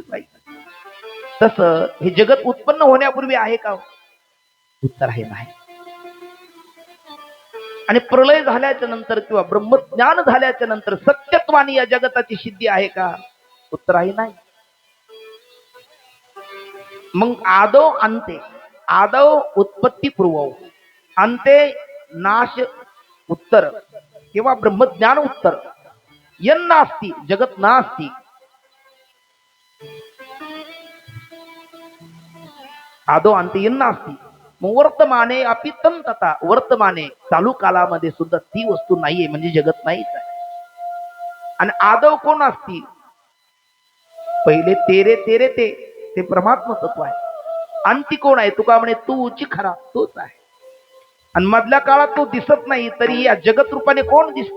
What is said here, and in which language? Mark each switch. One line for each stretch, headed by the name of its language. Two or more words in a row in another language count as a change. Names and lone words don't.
Marathi: तसं हे जगत उत्पन्न होण्यापूर्वी आहे का? उत्तर आहे नाही. आणि प्रलय झाल्याच्या नंतर किंवा ब्रह्मज्ञान झाल्याच्या नंतर सत्यत्वाने या जगताची सिद्धी आहे का? उत्तर आहे नाही. मग
Sanskrit: आदो अंते,
Marathi: आदो उत्पत्ती पूर्व, अंते नाश उत्तर किंवा ब्रह्मज्ञान उत्तर.
Sanskrit: यन नास्ति जगत नास्ति, आदो अंते यन नास्ति.
Marathi: मग
Sanskrit: वर्तमाने अपि तम तथा,
Marathi: वर्तमाने चालू कालामध्ये सुद्धा ती वस्तू नाहीये म्हणजे जगत नाहीच आहे. आणि आदव कोण असती? पहिले तेरे तेरे ते परमात्मा तत्व आहे. अंती कोण आहे? तुका म्हणे तूच खरा, तोच आहे. आणि मधल्या काळात तो दिसत नाही तरी या जगत रूपाने कोण दिसतो?